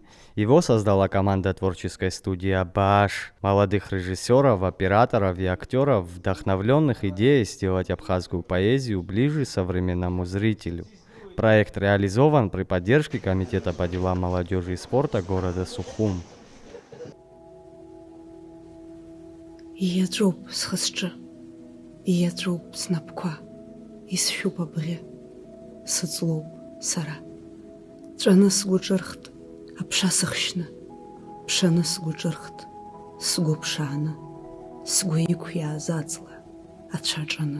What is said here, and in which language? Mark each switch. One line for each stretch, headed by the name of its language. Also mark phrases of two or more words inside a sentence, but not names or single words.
Russian: Его создала команда творческой студии «Абаш», молодых режиссеров, операторов и актеров, вдохновленных идеей сделать абхазскую поэзию ближе современному зрителю. Проект реализован при поддержке Комитета по делам молодежи и спорта города Сухум.
Abkhazian: Ииаҵәоуп схы-сҿы, ииаҵәоуп снапқәа, исшәуп абӷьы, сыҵлоуп сара. Ҵәаны сгәы ҿырхт, аԥша сыхшьны, ԥшаны сгәы ҿырхт, сгәы ԥшааны, сгәы иқәиааз аҵла, ацәа ҿаны.